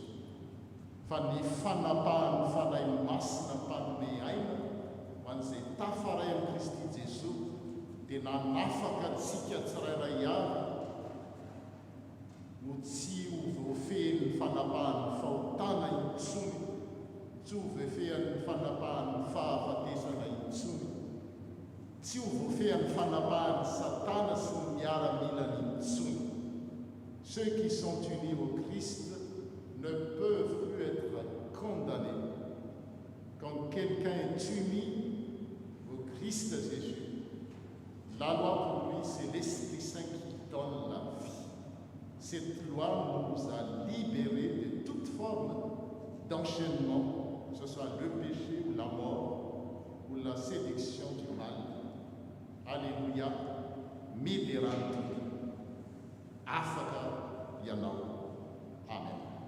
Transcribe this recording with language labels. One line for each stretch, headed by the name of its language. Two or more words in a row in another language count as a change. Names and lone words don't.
Malagasy: Fa ny fanapahan'ny fanahy masina mpanome aina ho an'izay tafaray amin'ny Kristy Jesosy dia nanafaka antsika tsirairay avy no tsy ho voafehin'ny fanapahan'ny fahotana intsony, tsy ho voafehin'ny fanapahan'ny fahafatesana intsony, tsy ho voafehin'ny fanapahan'ny Satana sy ny miaramilany intsony.
French: Ceux qui sont unis au Christ ne peuvent plus être condamnés. Quand quelqu'un est uni au Christ Jésus, la loi pour lui, c'est l'Esprit Saint qui donne la vie. Cette loi nous a libérés de toute forme d'enchaînement, que ce soit le péché ou la mort ou la séduction du mal. Alléluia.
Malagasy: Miderantu. Afaka yanao. Amen.